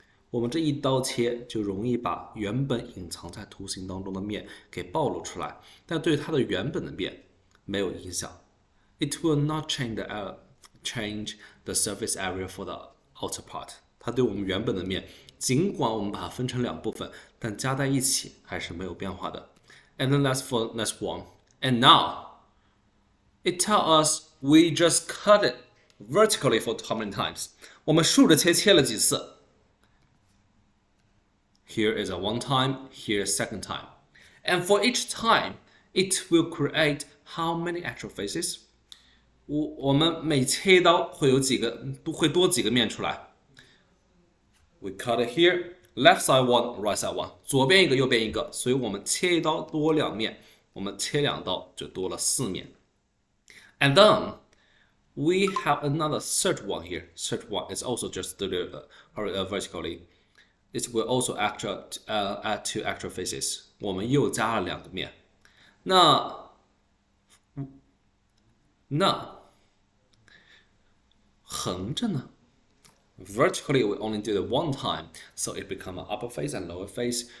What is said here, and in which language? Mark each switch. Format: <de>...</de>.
<zh>我们这一刀切就容易把原本隐藏在图形当中的面给暴露出来，但对它的原本的面没有影响。</zh> <en>It will not change the surface area for the outer part.</en> <zh>它对我们原本的面，尽管我们把它分成2部分，但加在一起还是没有变化的。</zh> <en>And then that's for next one. And now, it tells us we just cut it vertically for how many times?</en> <zh>我们竖着切了几次</zh> <en>Here is a one time, here is second time. And for each time, it will create how many actual faces?</en> <zh>我们每切一刀会多几个面出来</zh> <en>We cut it here, left side one, right side one.</en> <zh>左边一个，右边一个，所以我们切一刀多两面，我们切两刀就多了4面。</zh> <en>And then we have another third one here. Third one is also just vertically. It will also add two actual faces.</en> <zh>我们又加了2个面。那横着呢</zh> <en>Vertically, we only did it one time, so it becomes an upper face and lower face.</en>